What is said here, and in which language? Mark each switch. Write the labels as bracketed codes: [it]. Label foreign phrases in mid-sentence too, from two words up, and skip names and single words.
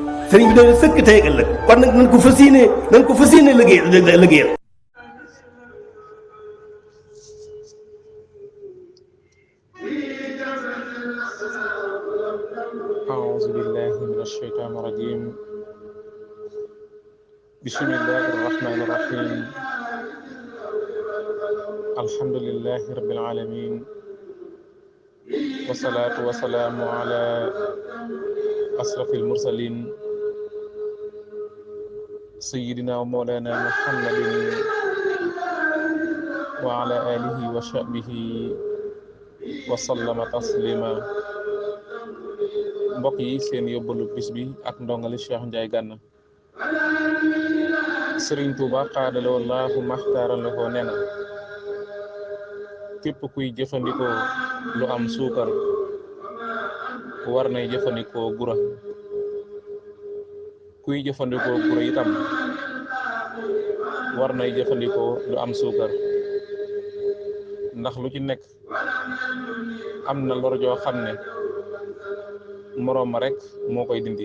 [wo] sëriñ bi dañu sëkk tey ëllëg kon nag nañ ko fas yéene liggéeyal. [ar] أعوذ بالله من الشيطان الرجيم بسم الله الرحمن الرحيم الحمد لله رب العالمين والصلاة والسلام على أشرف المرسلين سيدنا ومولانا محمد وعلى آله وصحبه وسلم تسليما [wo] mbokk yi seen yóbbalu bis bi ak ndongali Cheikh Ndiaye Ganna Serigne Touba xaadala wallaahu maxtaaral la ko nee na képp kuy jëfandikoo lu am suukar war nay jëfandikoo gura kuy jëfandikoo gura itam war nay jëfandikoo lu am suukar ndax lu ci nekk am na lor joo xam ne moroom ma rek moo koy dindi.